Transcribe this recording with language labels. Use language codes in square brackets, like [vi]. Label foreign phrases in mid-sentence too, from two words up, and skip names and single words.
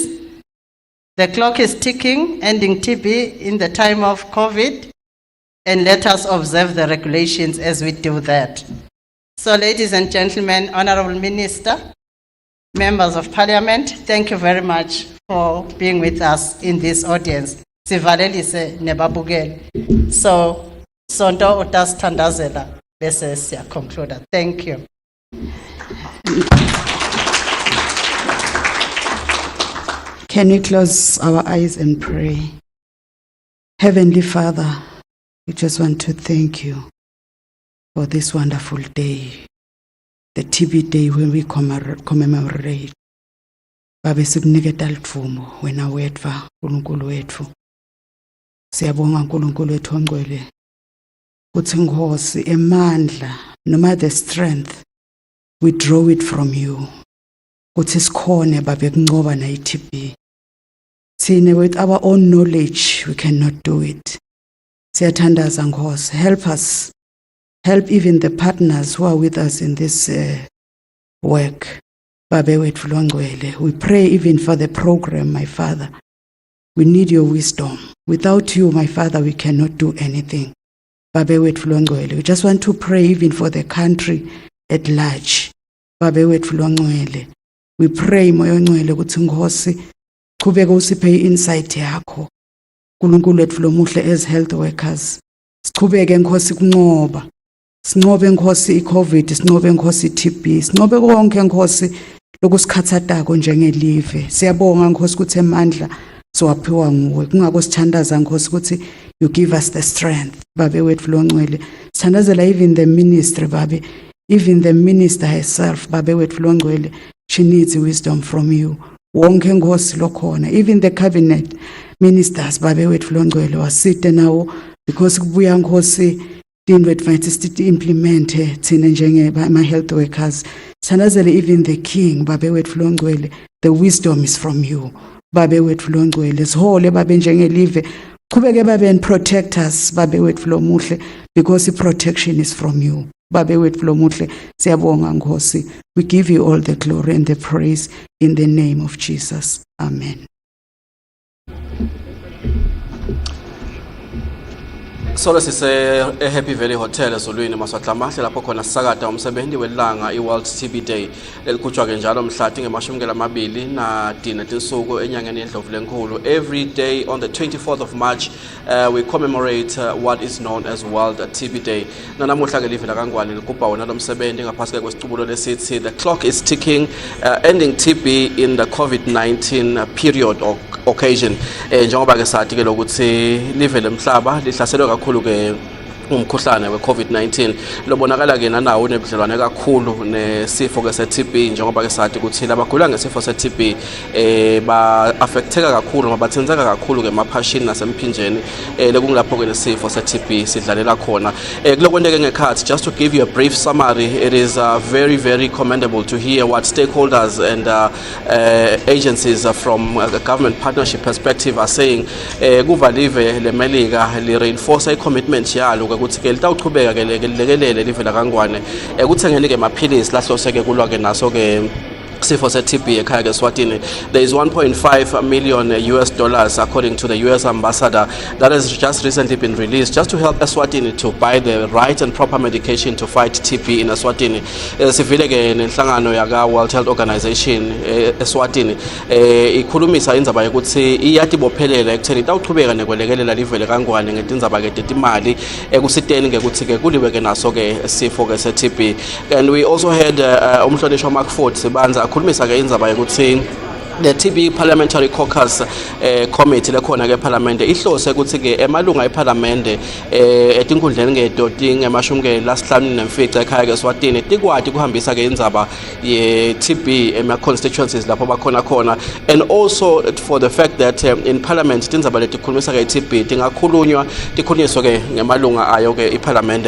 [en] The clock is ticking, ending TB in the time of COVID, and let us observe the regulations as we do that. So, ladies and gentlemen, Honorable Minister, members of Parliament, thank you very much for being with us in this audience. [ss] Sivalelise nebabukeli. So, Sonto utasithandazela bese siyaconclude. [en] Thank you. Can we close our eyes and pray? Heavenly Father, we just want to thank you for this wonderful day, the TB day when we commemorate. [ss] Babe sikuniketa litfumo wena wedva uNkulunkulu wethu. Siyabonga uNkulunkulu wethu ongcwele. Kuthi Nkosi emandla noma [en] the strength we draw it from you. [ss] Kuthi sikhone babe kunqoba na iTB. [en] Thine with our own knowledge we cannot do it. [ss] Siyathandaza Nkosi, [en] help us. Help even the partners who are with us in this work. [ss] Babe wethu longcwele. [en] We pray even for the program, my Father. We need your wisdom. Without you, my Father, we cannot do anything. [ss] Babe wethu longcwele. [en] We just want to pray even for the country at large. [ss] Babe wethu longcwele. [en] We pray [ss] moya ongcwele ukuthi Nkosi qhubeka usiphe insight yakho. uNkulunkulu wethu lomuhle [en] as health workers. [ss] Siqhubeke Nkosi kunqoba. Sinqobe Nkosi iCovid, sinqobe Nkosi iTB, sinqobe konke Nkosi lokusikhathatako njengelive. Siyabonga Nkosi ukuthi emandla siwaphiwa nguwe. Kungako sithandaza Nkosi ukuthi [en] you give us the strength. [ss] Babe wethu longcwele. Sithandazela [en] even the ministry [ss] babe. [en] Even the minister herself, [ss] babe wethu longcwele. [en] She needs wisdom from you. [ss] Wonke Nkosi lokhona. [en] Even the cabinet ministers, [ss] babe wethu longcwele wasite nawo because kubuya Nkosi [en] into advances implement [ss] thina njenge [en] my health workers. Sithandazele even the king, [ss] babe wethu longcwele. [en] The wisdom is from you. [ss] Babe wethu longcwele. Sihole babe njengelive. Qhubeke babe [en] and protect us, [ss] babe wethu lomuhle, [en] because the protection is from you. [ss] Babe wethu lomuhle, siyabonga Nkosi. [en] We give you all the glory and the praise in the name of Jesus. Amen. [ss] Solo sise Happy Valley Hotel eZulwini Maswatlamahle lapho khona sisakada umsebenzi welanga iWorld TB Day elikhutshwa ke njalo mhla tinge na dina tinsuku enyangeni yeNdlovulenkulu. [en] Every day on the 24th of March we commemorate what is known as World TB Day. [ss] Nanamuhla ke live la kaNgwane ligubha wona lo msebenzi ngaphasi ke kwesicubulo lesithi [en] the clock is ticking, ending TB in the COVID-19 period or occasion. [ss] Njengoba ke sathi ke lokuthi live lemhlaba lihlaselwe kakhulu ke umkhuhlane we-COVID-19 lobonakala ke nanawo unebudlelwane kakhulu nesifo ke se-TB njengoba ke sathi ukuthi labagula ngesifo se-TB ba-affecteka kakhulu babathinzeka kakhulu ke emaphashini nasemphinjeni lekungilapho ke nesifo se-TB sidlalela khona kulokwente ke ngekhathi. [en] Just to give you a brief summary, it is very very commendable to hear what stakeholders and agencies from a government partnership perspective are saying. [ss] Kuvalive le Melika li [en] reinforce a commitment [ss] yalo ukuthi ke litawuqhubeka ke lekelele live la kaNgwane ekuthengeni ke maphilisi lahloseke kulwa ke naso ke sifo se-TB ekhaya ke Eswatini. [en] There is $1.5 million according to the US ambassador that has just recently been released just to help Eswatini to buy the right and proper medication to fight TB in Eswatini. [ss] Sivile ke nenhlangano yaka World Health Organization Eswatini ikhulumisa indzaba yokuthi iyatibophelela ekutheni itawuqhubeka nekwelekelela live le kaNgwane ngetindzaba ke tetimali ekusiteni ke ukuthi ke kuliwe ke naso ke sifo ke se-TB. [en] And we also had [ss] umhlonishwa Mark Ford Sibanza akhulumisa ke indzaba yokuthi [en] the TB Parliamentary caucus committee [ss] lekhona ke eParliament ihlose ukuthi ke emalunga eParliament etinkundleni ngedoti ngemashumi ke lasihlanu nemfica ekhaya ke Eswatini tikwati kuhambisa ke indzaba ye TB ema constituencies lapho bakhona khona, [en] and also for the fact that in Parliament [ss] tindzaba letikhulumisa ke TB tingakhulunywa tikhunyiswe ke ngemalunga ayo ke eParliament.